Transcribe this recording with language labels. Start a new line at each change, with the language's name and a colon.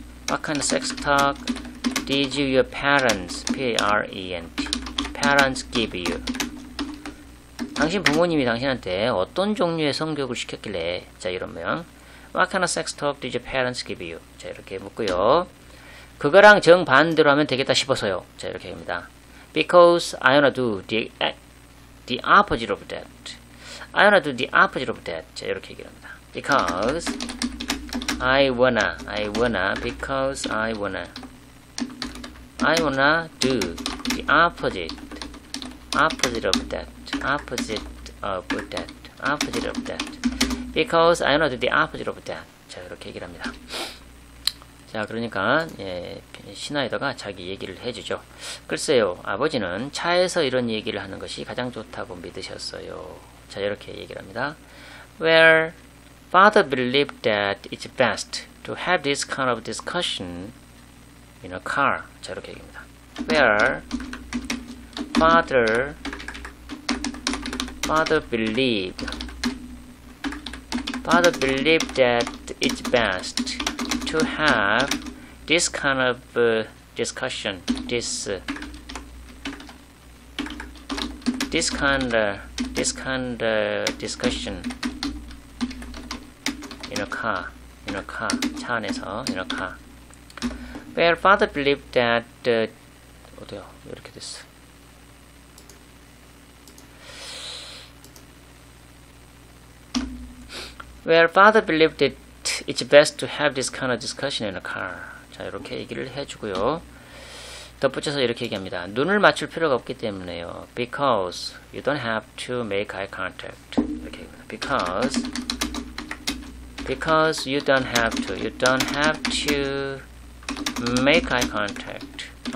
English: What kind of sex talk did your parents, P-A-R-E-N-T, parents give you?
Korean: 당신 부모님이 당신한테 어떤 종류의 성교육을 시켰길래? 자, 이러면
English: What kind of sex talk did your parents give you?
Korean: 자, 이렇게 묻고요. 그거랑 정반대로 하면 되겠다 싶어서요. 자, 이렇게 합니다.
English: Because I wanna do the opposite of that. I wanna do the opposite of that.
Korean: 자, 이렇게 얘기합니다.
English: Because I wanna, because I wanna do the opposite of that. Opposite of that. Because I wanna do the opposite of that.
Korean: 자, 이렇게 얘기를 합니다. 자, 그러니까 시나이더가 자기 얘기를 해주죠. 글쎄요, 아버지는 차에서 이런 얘기를 하는 것이 가장 좋다고 믿으셨어요. 자, 이렇게 얘기를 합니다.
English: Where father believed that it's best to have this kind of discussion in a car.
Korean: 자, 이렇게 얘기합니다.
English: Where father believed that it's best to have this kind of discussion, this kind of discussion in a car,
Korean: 차 안에서
English: in a car. Where father believed that
Korean: 어디요? 이렇게 됐어.
English: Where father believed that it's best to have this kind of discussion in a car.
Korean: 자, 이렇게 얘기를 해주고요. 덧붙여서 이렇게 얘기합니다. 눈을 맞출 필요가 없기 때문에요.
English: Because you don't have to make eye contact.
Korean: 이렇게 얘기합니다.
English: Because you don't have to make eye contact.